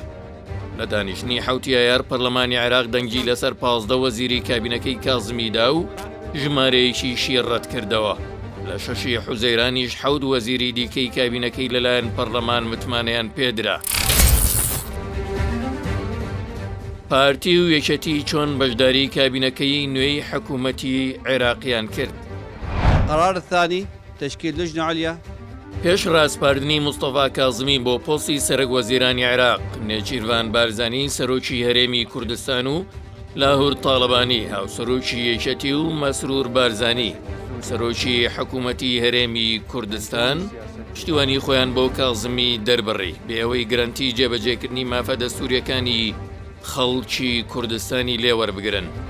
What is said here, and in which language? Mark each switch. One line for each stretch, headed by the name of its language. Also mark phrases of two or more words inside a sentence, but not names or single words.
Central Kurdish: لە دانیشتنی 7 یایار پەرلەمانی عێراق دەنگی لەسەر 15 وەزیری کابینەکەی کاظمیدا و ژمارەیەکیشی ڕەت کردەوە. لە 6 حوزەیرانیش 7 وەزیری دیکەی کابینەکەی لەلایەن پەرلەمان متمانەیان پێدرا. پارتی و یەکێتی چۆن بەشداری کابینەکەی نوێی حکوومەتی عێراقیان کرد؟
Arabic: قرار الثاني تشكيل لجنة عليا.
Central Kurdish: پێش ڕاستپاردنی مستەفا کاظمی بۆ پۆستی سەرۆک وەزیرانی عێراق، نێچیروان بارزانی سەرۆکی هەرێمی کوردستان و لاهور تاڵەبانی هاوسەرۆکی یەکێتی و مەسرور بارزانی سەرۆکی حکوومەتی هەرێمی کوردستان پشتیوانی خۆیان بۆ کاظمی دەربڕی بێ ئەوەی گرنتی جێبەجێکردنی مافە دەستووریەکانی خەڵکی کوردستانی لێوەربگرن.